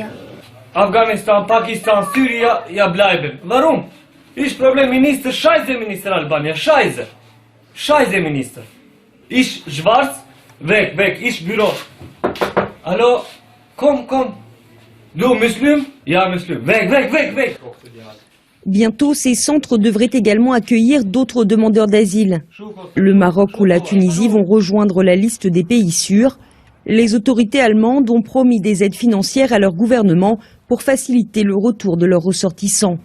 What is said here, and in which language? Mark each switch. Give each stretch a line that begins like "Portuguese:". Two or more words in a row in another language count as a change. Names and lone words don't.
German: Afghanistan, Pakistan, Syrien, ja bleiben. Warum? Ich Problem Minister, scheiße Minister Albania, scheiße. Scheiße Minister. Ich schwarz, weg, weg, ich Büro. Hallo, komm. Du Muslim? Ja, Muslim. Weg, weg, weg, weg.
French: Bientôt, ces centres devraient également accueillir d'autres demandeurs d'asile. Le Maroc ou la Tunisie vont rejoindre la liste des pays sûrs. Les autorités allemandes ont promis des aides financières à leur gouvernement pour faciliter le retour de leurs ressortissants.